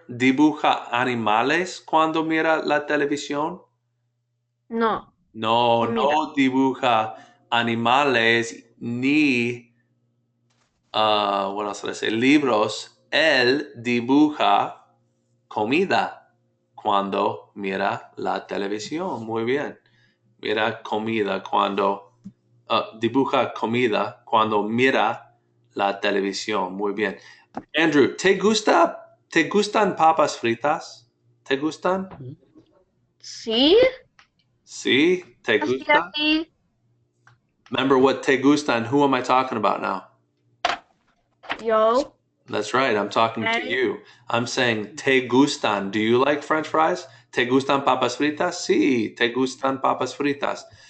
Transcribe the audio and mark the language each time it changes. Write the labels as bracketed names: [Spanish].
[Spanish] ¿Dibuja animales cuando mira la televisión? No. No, Comida. no dibuja animales ni, [English] what else did I say? [Spanish] Libros. Él dibuja comida cuando mira la televisión. Muy bien. Mira comida cuando, dibuja comida cuando mira la televisión. Muy bien. Andrew, te gustan papas fritas? ¿Te gustan? Sí. Sí, te Así, gusta. así. [English] Remember what [Spanish] te gustan? [English] Who am I talking about now? [Spanish] Yo. [English] That's right. I'm talking to Right. you. I'm saying [Spanish] te gustan. [English] Do you like French fries? [Spanish] ¿Te gustan papas fritas? Sí, te gustan papas fritas.